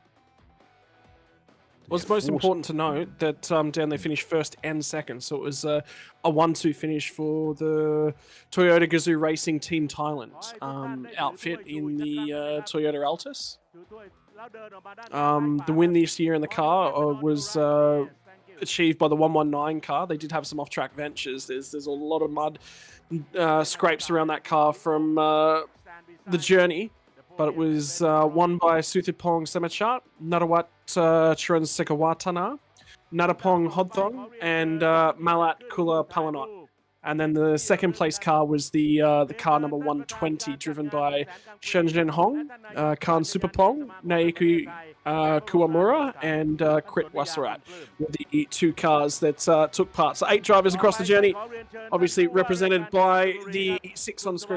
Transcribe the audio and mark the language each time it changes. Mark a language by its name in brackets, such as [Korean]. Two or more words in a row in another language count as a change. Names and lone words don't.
[English] Well, it's most important to note that Dan, they finished first and second, so it was a 1-2 finish for the Toyota Gazoo Racing Team Thailand outfit in the Toyota Altis. The win this year in the car was achieved by the 119 car. They did have some off-track ventures. There's a lot of mud scrapes around that car from the journey, but it was won by Suthipong Semachat, Narawat Chiran Sekawatana, Natapong Hodthong, and Malat Kula Palanot. And then the second place car was the car number 120, driven by Shenzhen Hong, Khan Superpong, Naiku Kuamura and Krit Wasarat were the two cars that took part. So 8 drivers across the journey, obviously represented by the 6 on screen.